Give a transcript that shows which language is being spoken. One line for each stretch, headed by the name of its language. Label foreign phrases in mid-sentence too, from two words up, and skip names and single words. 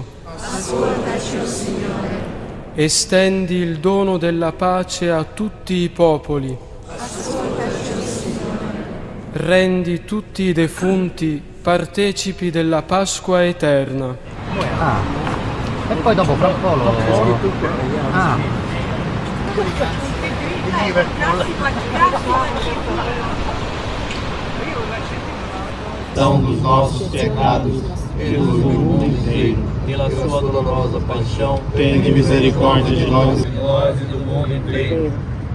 Italian: Ascoltaci, Signore. Estendi il dono della pace a tutti i popoli. Ascoltaci, Signore. Rendi tutti i defunti partecipi della Pasqua eterna. E poi dopo fra un po'
Portuguese: Perdão dos nossos pecados, pelo mundo inteiro, pela sua dolorosa paixão, tende misericórdia de nós e do mundo inteiro.